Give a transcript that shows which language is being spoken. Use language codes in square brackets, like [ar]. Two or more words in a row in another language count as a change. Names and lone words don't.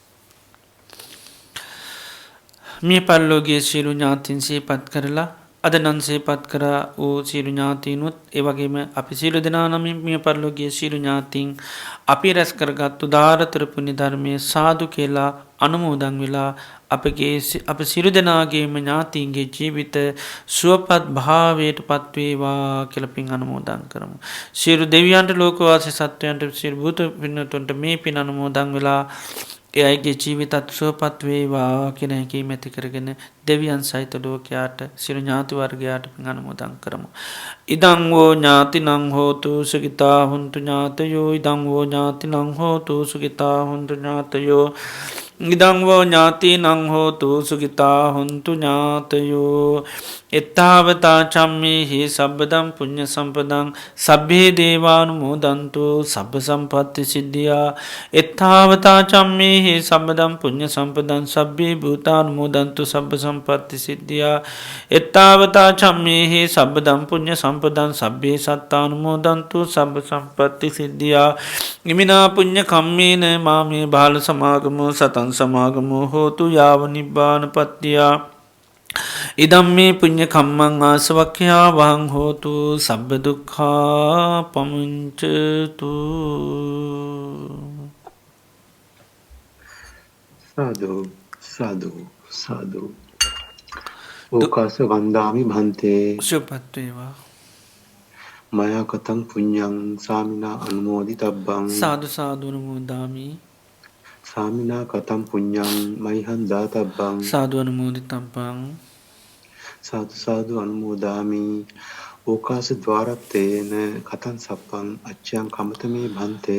[si] මේ පරලෝකීය සියලු ඥාතීන් සිහිපත් කරලා අද නම් සිහිපත් කරා වූ සියලු ඥාතීනුත් ඒ වගේම අපි සියලු දෙනා නම් මේ පරලෝකීය සියලු ඥාතීන් අපි රැස් කරගත් උදාාරතර පුණ්‍ය ධර්මයේ සාදු කියලා අනුමෝදන් වෙලා අප සියලු දෙනාගේම ඥාතීන්ගේ ජීවිත සුවපත් භාවයට පත්වේවා කියලා පින් අනුමෝදන් කරමු. සියලු දෙවියන්ට ලෝකවාසී සත්වයන්ට සියලු භූත පින්නතුන්ට මේ පින් අනුමෝදන් වෙලා ඒ අයගේ ජීවිතත් සුවපත් වේවා කියන හැඟීම ඇති කරගෙන දෙවියන් සහිත ලෝකයාට සියලු ඥාති වර්ගයාට පින් අනුමෝදන් කරමු. [pi] ඉදං වෝ ඥාතිනං හෝතු සුඛිතා හොන්තු ඥාතයෝ ඉදං වෝ ඥාතිනං හෝතු සුඛිතා හොන්තු ඥාතයෝ ඉදං වෝ ඥාතිනං හෝතු සුඛිතා හොන්තු ඥාතයෝ එත්තාවතා චම්මේහි සබ්බදම් පුඤ්ඤ සම්පදං සබ්බේ දේවානුමෝදන්තු සබ්බ සම්පත්ති සිද්ධියා එත්තාවතා චම්මේහි සබ්බදම් පුඤ්ඤ සම්පදං සබ්බේ භූතානුමෝදන්තු සබ්බ සම්පත්ති සිද්ධියා එත්තාවතා චම්මේහි සබ්බදම් පුඤ්ඤ සම්පදං සබ්බේ සත්තානුමෝදන්තු සබ්බ සම්පත්ති සිද්ධියා ඉමිනා පුඤ්ඤ කම්මේන මාමේ බාල සමාගමෝ සතං සමාගමෝ හෝතු යාව නිබ්බානපත්තියා ඉදම්මේ පුඤ්ඤ කම්මං ආසවක්ඛ්‍යා වහං හෝතු සබ්බ දුක්ඛා පමුංචතු. සාදු සාදු සාදු. ඕකාස වන්දාමි භන්තේ [si] සුවපත් වේවා. [pi] මයා කතං පුඤ්ඤං සාමිනා අනුමෝදිතබ්බං සාදු සාදු අනුමෝදාමි. සාමිනා කතං පුඤ්ඤං මයිහං දාතබ්බං සාදු අනුමෝදිතබ්බං. සාදු සාදු අනුමෝදාමි. ඕකාස ద్వාරත්තේන කතං සප්පං අච්ඡං කමතමේ භන්තේ